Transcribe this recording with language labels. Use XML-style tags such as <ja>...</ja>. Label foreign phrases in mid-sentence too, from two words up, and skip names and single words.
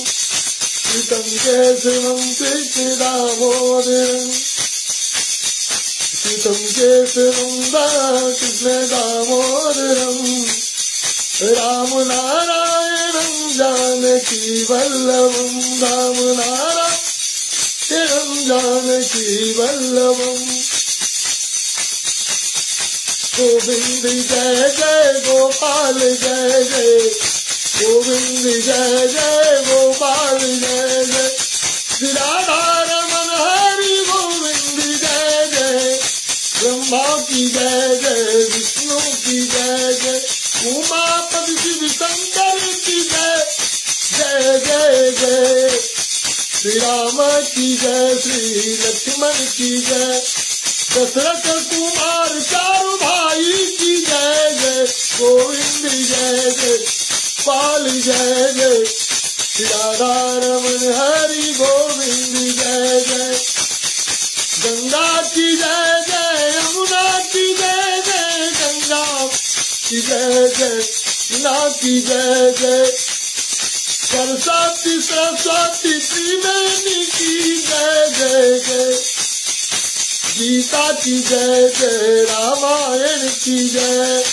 <sa>अच्युतं केशवं कृष्ण दामोदरं अच्युतं ऋषिकेशनंदन कृष्ण दामोदरम राम नारायणं जानकी वल्लभम राम नारायणं जानकी वल्लभम।</sa> <hi>गोविंद जय जय गोपाल जय जय गोविंद जय जय गोपाल जय जय श्री राधा रमन हरि गोविंद जय जय ब्रह्मा की जय जय विष्णु की जय जय उमापति शिव शंकर की जय जय जय जय श्री राम की जय श्री लक्ष्मण की जय दशरथ कुमार चारों भाई की जय जय गोविंद जय जय पाल जय जय श्री राधा रमन हरि गोविंद जय जय गंगा की जय जय यमुना की जय जय गंगा की जय जय यमुना की जय जय सरस्वती सरस्वती त्रिवेणी की जय जय जय गीता की जय जय रामायण की जय</hi>